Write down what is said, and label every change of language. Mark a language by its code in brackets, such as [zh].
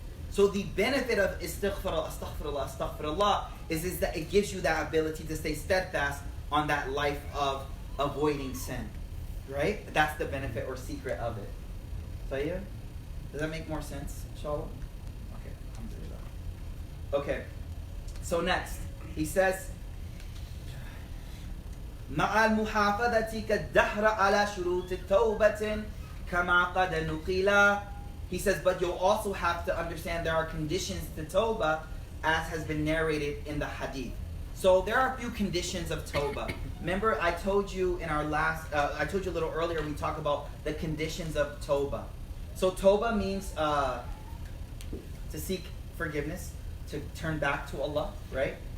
[en] So the benefit of astaghfirullah, astaghfirullah, astaghfirullah is that it gives you that ability to stay steadfast on that life of avoiding sin. Right? That's the benefit or secret of it. Tayyib? Does that make more sense, inshallah? Okay, alhamdulillah. Okay, so next, he says, [ar] مع المحافظة كالدهر على شروط التوبة كما قد نقل. [en] He says, but you'll also have to understand there are conditions to tawbah as has been narrated in the hadith. So there are a few conditions of tawbah. Remember, I told you in our last, I told you a little earlier, we talked about the conditions of tawbah. So tawbah means to seek forgiveness, to turn back to Allah, right?